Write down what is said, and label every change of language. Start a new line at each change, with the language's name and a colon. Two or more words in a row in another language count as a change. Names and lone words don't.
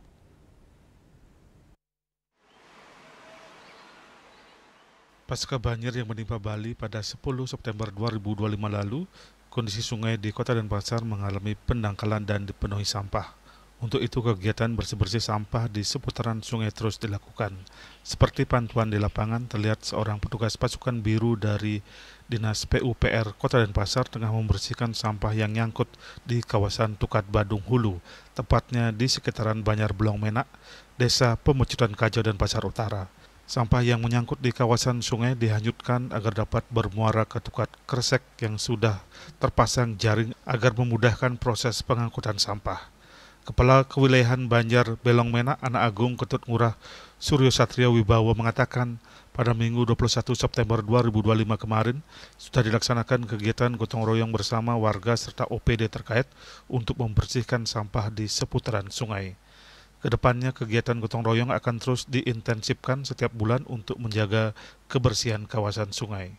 Indonesian: Pasca banjir yang menimpa Bali pada 10 September 2025 lalu, kondisi sungai di Kota Denpasar mengalami pendangkalan dan dipenuhi sampah. Untuk itu kegiatan bersih-bersih sampah di seputaran sungai terus dilakukan. Seperti pantauan di lapangan, terlihat seorang petugas pasukan biru dari Dinas PUPR Kota Denpasar tengah membersihkan sampah yang nyangkut di kawasan Tukat Badung Hulu, tepatnya di sekitaran Banjar Belong Menak, Desa Pemecutan Kajau Denpasar Utara. Sampah yang menyangkut di kawasan sungai dihanyutkan agar dapat bermuara ke Tukat Kresek yang sudah terpasang jaring agar memudahkan proses pengangkutan sampah. Kepala Kewilayahan Banjar Belong Menak Anak Agung Ketut Ngurah Suryo Satria Wibawa mengatakan pada Minggu 21 September 2025 kemarin sudah dilaksanakan kegiatan gotong royong bersama warga serta OPD terkait untuk membersihkan sampah di seputaran sungai. Kedepannya kegiatan gotong royong akan terus diintensifkan setiap bulan untuk menjaga kebersihan kawasan sungai.